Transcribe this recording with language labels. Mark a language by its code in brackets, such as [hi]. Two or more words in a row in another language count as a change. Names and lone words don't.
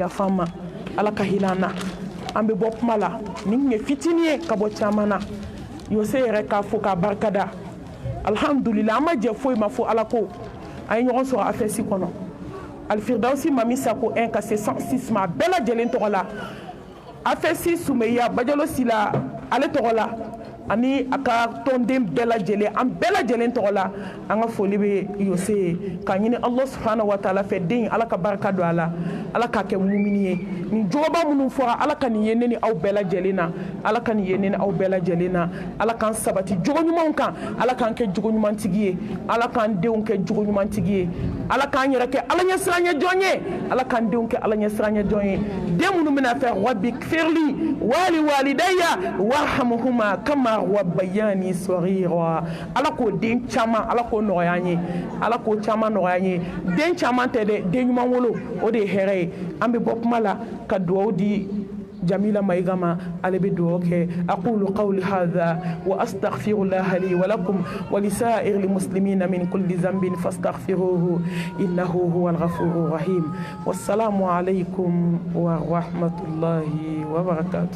[bm] yafa an ma ala ka hinɛ an na an bɛ bɔ kuma la nin tun ye fitinin ye ka bɔ caman na yose yɛrɛ k'a fo k'a barikada alhamdulillah an ma jɛ foyi ma fo ala ko a ye ɲɔgɔn sɔrɔ afɛsi kɔnɔ alfirdausi mami sako 1 ka se 106 ma a bɛɛ lajɛlen tɔgɔ la afɛsi sumeya bajalo sila ale tɔgɔ la ani a ka tɔnden bɛɛ lajɛlen an bɛɛ lajɛlen tɔgɔ la an ka foli bɛ yose ye k'a ɲini [ar] الله سبحانه وتعالى [bm] fɛ den ala ka barika don a la ala k'a kɛ mumini ye nin jogoba minnu fɔra ala ka nin ye ne ni aw bɛɛ lajɛlen na ala ka nin ye ne ni aw bɛɛ lajɛlen na ala k'an sabati jogo ɲumanw kan ala k'an kɛ jogo ɲumantigi ye ala k'an denw kɛ jogo ɲumantigi ye ala k'an yɛrɛ kɛ ala ɲɛsiranɲɛ jɔn ye ala k'an denw kɛ ala ɲɛsiranɲɛ jɔn ye den minnu bɛna fɛ [ar] رب اغفر لي ولوالدي وارحمهما كما ربياني صغيرا [bm] ala k'o den caman ala k'o nɔgɔya an ye ala k'o caman nɔgɔya an ye den caman tɛ dɛ den ɲuman wolo o de ye hɛrɛ ye an bɛ bɔ kuma la ka duwawu di جميلة مايغاما على بدوك [ar] أقول قولي هذا وأستغفر الله لي ولكم ولسائر المسلمين من كل ذنب فاستغفروه إنه هو الغفور الرحيم والسلام عليكم ورحمة الله وبركاته.